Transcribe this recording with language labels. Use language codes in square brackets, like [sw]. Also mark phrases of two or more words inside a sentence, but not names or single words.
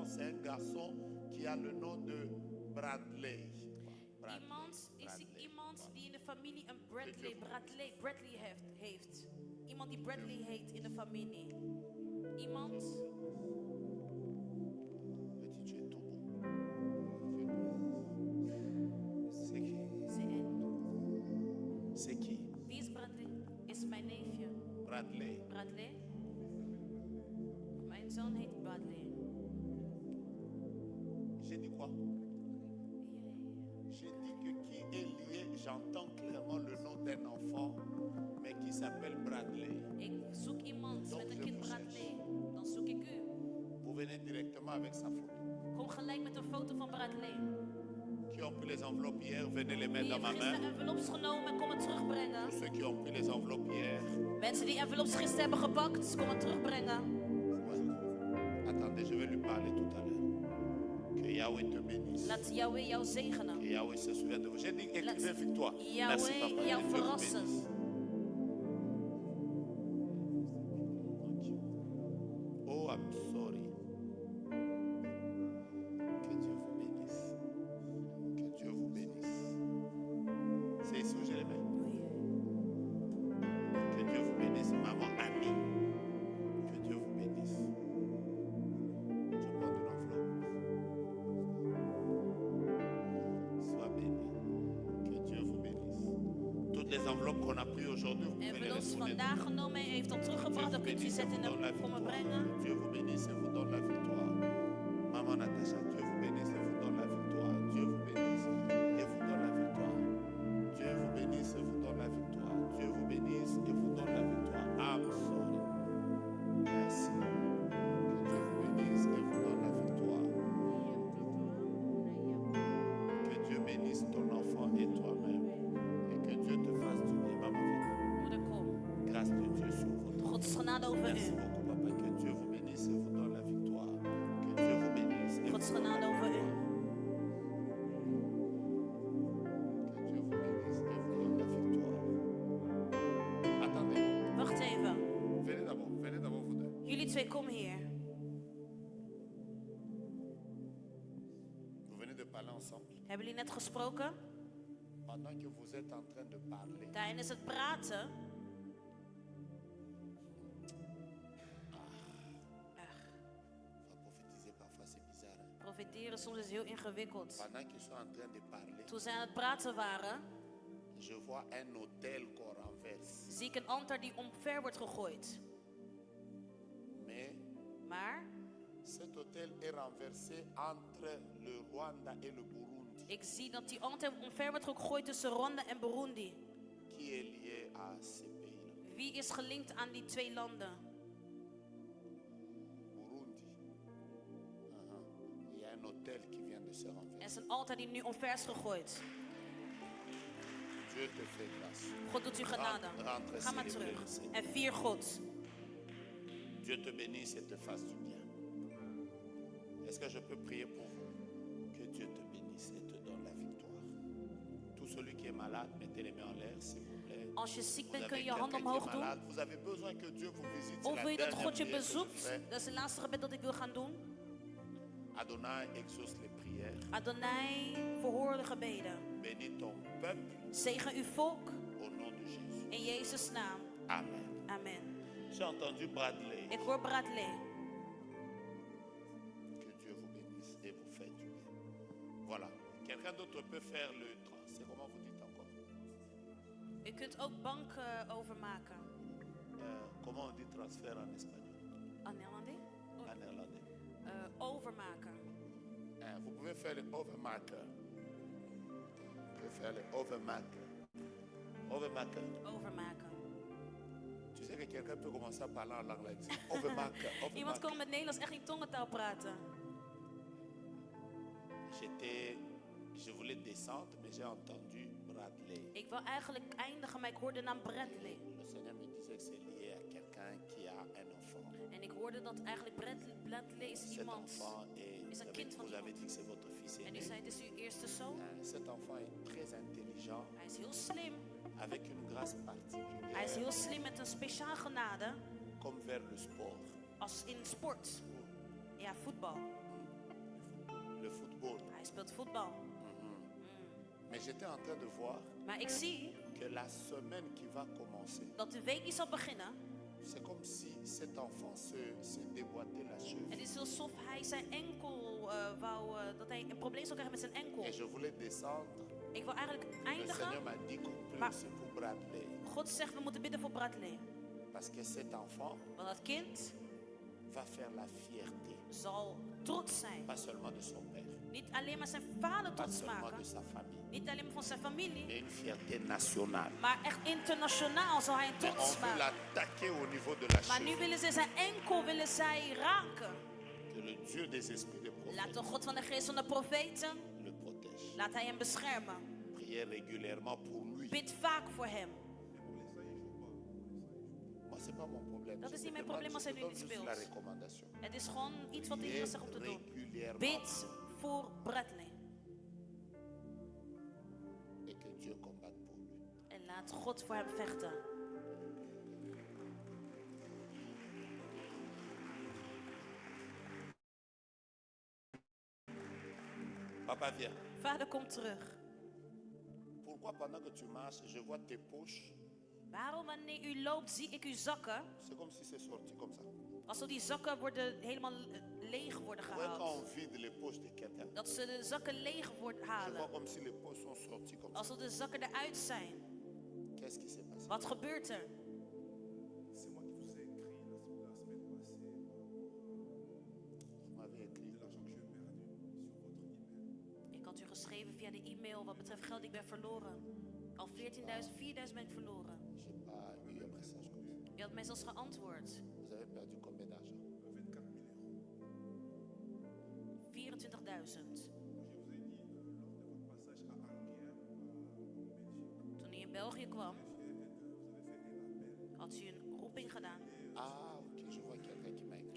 [fr] C'est un garçon qui a le nom de Bradley. [nl] Iemand die in de familie een Bradley heeft. Iemand die Bradley heet in de familie. Iemand? [fr] Petit, tu es tout beau. C'est qui? C'est qui? [nl] Wie is Bradley? Is mijn neefje. Bradley. Bradley? Mijn zoon heet Bradley. [fr] J'ai dit quoi? J'ai dit que qui est lié, j'entends clairement le nom d'un enfant, mais qui s'appelle Bradley. [nl] Ik zoek iemand met een kind Bradley. Dan zoek ik u. [fr] Vous venez directement avec sa photo. [nl] Kom gelijk met een foto van Bradley. [fr] Qui ont pris les enveloppes hier, venez les mettre [nl] Wie [fr] dans [nl] heeft [fr] ma [nl] gisteren [fr] main. [nl] envelops genomen, kom het terugbrengen. [fr] Tous ceux qui ont pris les enveloppes hier. [nl] Mensen die envelops gisteren hebben gepakt, kom het terugbrengen. [fr] Ouais. Attendez, je vais lui parler tout à l'heure. Que Yahweh te bénisse. [nl] Laat Yahweh jou zegenen. [fr] Que Yahweh se souvienne de vous. J'ai dit [nl] Laat [fr] écrivez victoire. Merci [nl] Yahweh [fr] papa. [nl] jou [fr] Que Dieu vous [nl] verrassen. [fr] bénisse. [en] Oh, I'm sorry. [fr] Que Dieu vous bénisse. Que Dieu vous bénisse. C'est ici où je les mets. Que Dieu vous bénisse, maman Annie. Que Dieu vous bénisse. Je prends une enveloppe. Sois béni. Que Dieu vous bénisse. Toutes les enveloppes qu'on a prises aujourd'hui, vous pouvez les [nl] Envelops [fr] retourner. [nl] vandaag genomen en heeft al teruggebracht. Dan kunt u zetten in de kommen brengen. [fr] Dieu vous bénisse et vous donne la victoire. Maman Natacha, Dieu vous bénisse et vous donne la victoire. Dieu vous bénisse et vous donne la victoire. Dieu vous bénisse et vous donne la victoire. Dieu vous bénisse et vous donne la victoire. [en] I'm sorry. [fr] Merci. Que Dieu vous bénisse et vous donne la victoire. Que Dieu bénisse ton enfant et toi-même. Et que Dieu te fasse du bien. Maman, [nl] Moeder, kom. [fr] grâce de Dieu sur votre vie. [nl] Gods genade over [fr] Merci [nl] u. [fr] beaucoup, papa. Que Dieu vous bénisse et vous donne la victoire. Que Dieu vous bénisse et vous [nl] Gods genade over u. [fr] Que Dieu vous bénisse et vous donne la victoire. Attendez, [nl] Wacht even. [fr] venez d'abord vous deux. [nl] Jullie twee, kom hier. [fr] Vous venez de parler ensemble. [nl] Hebben jullie net gesproken? [fr] Pendant que vous êtes en train de parler, [nl] Tijdens het praten. [fr] on va prophétiser parfois, c'est bizarre. Hein? [nl] Profiteren soms is heel ingewikkeld. [fr] Pendant qu'ils sont en train de parler, [nl] Toen zij aan het praten waren, [fr] je vois un hôtel qu'on renverse. [nl] zie ik een altaar die omver wordt gegooid. [fr] Mais [nl] Maar [fr] cet hôtel est renversé entre le Rwanda et le Burundi, [nl] ik zie dat die altaar omver wordt gegooid tussen Rwanda en Burundi. [fr] qui est lié à ces pays-là. [nl] Wie is gelinkt aan die twee landen? Burundi. [fr] Il y a un un hôtel qui vient de se [nl] Er [fr] renverser. [nl] is een altaar die nu omver is gegooid. [fr] Dieu te fait grâce. [nl] God doet u genade. [fr] Rentre [nl] Ga maar [fr] célébrer [nl] terug [fr] le Seigneur. [nl] en vier God. [fr] Dieu te bénisse et te fasse du bien. Est-ce que je peux prier pour vous? Que Dieu te bénisse et te donne la victoire. Tout celui qui est malade, mettez les mains en l'air, s'il vous plaît. [nl] Als je ziek [fr] Vous [nl] bent, [fr] avez [nl] kun je je handen [fr] quelqu'un qui [nl] omhoog [fr] est [nl] doen. [fr] malade, vous avez besoin que Dieu vous visite. C'est [nl] Of [fr] la [nl] wil je dat [fr] dernière [nl] God je [fr] prière que je [nl] bezoekt? [fr] fais. [nl] Dat is het laatste gebed dat ik wil gaan doen. [fr] Adonai exauce les prières. [nl] Adonai, verhoor de gebeden. [fr] Bénis ton peuple [nl] Zegen uw volk [fr] au nom de Jésus. [nl] in Jezus' naam. [fr] Amen. [nl] Amen. [fr] J'ai entendu Bradley. [nl] Ik hoor Bradley. [fr] Que Dieu vous bénisse et vous fait du bien. Voilà. Quelqu'un d'autre peut faire le c'est comment vous dites encore? [nl] U kunt ook bank overmaken. [fr] Comment on dit transfert en espagnol? En néerlandais? En néerlandais. [nl] Overmaken. [fr] Vous pouvez faire le overmaker. Vous pouvez faire le overmaker. [nl] Overmaker. Overmaken. [fr] Tu sais que quelqu'un peut commencer à parler en langue là. [nl] Overmaker. Iemand kon met Nederlands echt in tongentaal praten. [fr] Je voulais descendre, mais j'ai entendu Bradley. [nl] Ik wil eigenlijk eindigen, maar ik hoorde de naam Bradley. [fr] Le Seigneur me disait que c'est lié à quelqu'un qui a un enfant. [nl] En ik hoorde dat eigenlijk Bradley is [fr] Cet [nl] iemand. [fr] enfant [nl] Is een kind van [fr] vous avez [nl] iemand. [fr] dit que c'est votre fils [nl] En u [fr] aîné. [nl] zei het is uw eerste zoon. [fr] Cet enfant est très intelligent, [nl] Hij is heel slim. [fr] avec une grâce [nl] Hij is [fr] particulière, [nl] heel slim met een speciaal genade. [fr] comme vers le sport. [nl] Als in sport. Ja, voetbal. [fr] Le football. [nl] Hij speelt voetbal. [fr] Mais j'étais en train de voir [nl] Maar ik zie [fr] que la semaine qui va commencer, [nl] dat de week die zal beginnen. [fr] c'est comme si cet enfant se déboîtait la cheville. [nl] Het is alsof hij zijn enkel dat hij een probleem zou krijgen met zijn enkel. [fr] Et je voulais descendre. [nl] Ik wil eigenlijk [fr] Le Seigneur [nl] eindigen. [fr] m'a dit qu'on [nl] Maar- [fr] prie aussi pour Bradley. [nl] God zegt we moeten bidden voor Bradley. [fr] Parce que cet enfant [nl] Want dat kind [fr] va faire la fierté, [nl] zal trots zijn. [fr] pas seulement de son père, [nl] Niet alleen maar zijn vader [fr] pas [nl] trots [fr] seulement [nl] maken. [fr] de sa famille, [nl] Niet alleen maar van zijn familie. [fr] mais une fierté nationale. [nl] Maar echt internationaal zal hij [fr] Mais [nl] trots [fr] on veut [nl] maken. [fr] l'attaquer au niveau de la [nl] Maar nu [fr] cheville. [nl] willen ze zijn enkel raken. [fr] Que le Dieu des esprits de [nl] Laat de [fr] prophète [nl] God van de geest van de profeten, [fr] le protège. [nl] laat hij hem beschermen. [fr] Priez régulièrement pour lui. [nl] Bid vaak voor hem. [fr] Moi, c'est pas mon problème. [nl] Dat [fr] Je [nl] is [fr] te [nl] niet mijn [fr] demande, [nl] probleem als [fr] je [nl] hij [fr] te [nl] nu [fr] donne [nl] niet [fr] juste la [nl] speelt. [fr] recommandation. [nl] Het is gewoon iets wat de Heer [fr] Priez [nl] zegt om te doen. [fr] régulièrement [nl] Bid voor Bradley. [fr] et que Dieu combatte pour lui. [nl] En laat God voor hem vechten. [fr] Papa, viens. [nl] Vader, kom terug. [fr] Pourquoi pendant que tu marches, je vois tes poches, [nl] Waarom wanneer u loopt, zie ik uw zakken? [fr] c'est comme si c'est sorti comme ça. [nl] Alsof die zakken worden helemaal leeg worden [fr] Vous voyez quand [nl] gehaald. [fr] on vide les poches de quelqu'un, [nl] Dat ze de zakken leeg [fr] je vois [nl] halen. [fr] comme si les poches sont sorties comme ça. [nl] Alsof de zakken eruit zijn. [fr] Qu'est-ce qui s'est passé? [nl] Wat gebeurt er? [fr] C'est moi qui vous ai écrit la semaine passée Vous m'avez écrit. de l'argent que j'ai perdu sur votre email. [nl] Ik had u geschreven via de e-mail wat betreft geld. Ik ben verloren. Al 14.000, 4.000 ben ik verloren. [fr] Je n'ai pas eu un message comme ça. [nl] U had mij zelfs geantwoord. [fr] Vous avez perdu combien d'argent? 24 000 euros. [nl] 24.000. [fr] Je vous ai dit lors de votre passage à Anguien, en Belgique, [nl] Toen u in België kwam, [fr] vous avez fait un appel. [nl] had u een roeping gedaan. [fr] Ah, ok, je vois quelqu'un qui m'a écrit.